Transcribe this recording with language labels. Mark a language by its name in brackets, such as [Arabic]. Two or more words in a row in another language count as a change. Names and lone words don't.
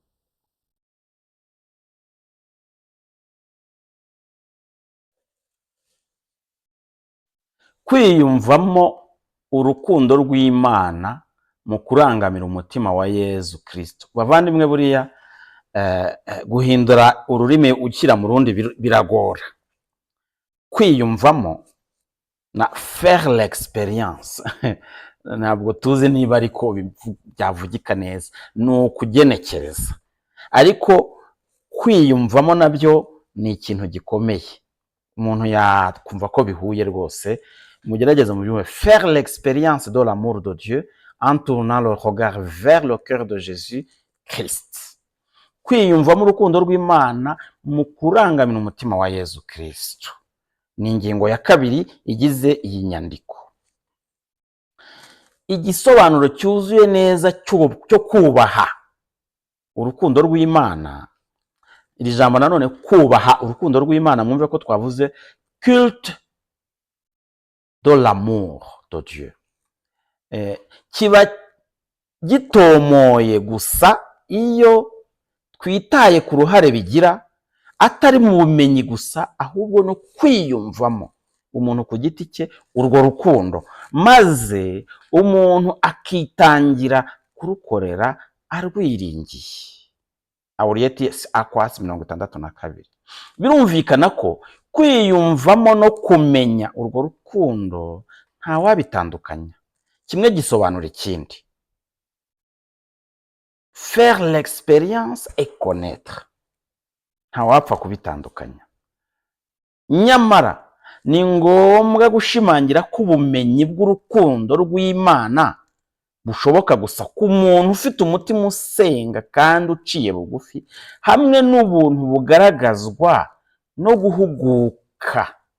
[Kinyarwanda] Kwiyumvamo urukundo rw'Imana mu kurangamira umutima wa Yesu Kristo. Bavandimwe, buriya guhindura ururimi ukira mu rundi biragora. Kwiyumvamo na [French] faire l'expérience [Kinyarwanda] ntabwo tuzi niba ariko byavugika neza, ni ukugenekereza, ariko kwiyumvamo nabyo ni ikintu gikomeye. Umuntu yakumva ko bihuye rwose. Mugerageze mu byumve. [French] Faire l'expérience de l'amour de Dieu en tournant le regard vers le cœur de Jésus Christ. [Kinyarwanda] Kwiyumvamo urukundo rw'Imana mu kurangamira umutima wa Yesu Kristo ni ingingo ya kabiri igize iyi nyandiko. Igisobanuro cyuzuye neza cyo kubaha urukundo rw'Imana, iri jambo nanone kubaha urukundo rw'Imana, mwumve ko twavuze [French] culte de l'amour de Dieu. [Kinyarwanda] Kiba gitomoye gusa iyo twitaye ku ruhare bigira, atari mu bumenyi gusa, ahubwo no kwiyumvamo umuntu ku giti cye urwo rukundo, maze umuntu akitangira kurukorera arwiringiye. Aurietis Aquas 62. Birumvikana ko kwiyumvamo no kumenya urwo rukundo ntawabitandukanya, kimwe gisobanura ikindi. [French] Faire l'expérience et connaître, [Kinyarwanda] ntawapfa kubitandukanya. Nyamara ni ngombwa gushimangira ko ubumenyi bw'urukundo rw'Imana bushoboka gusa ku muntu ufite umutima usenga kandi uciye bugufi, hamwe n'ubuntu bugaragazwa no guhuguka.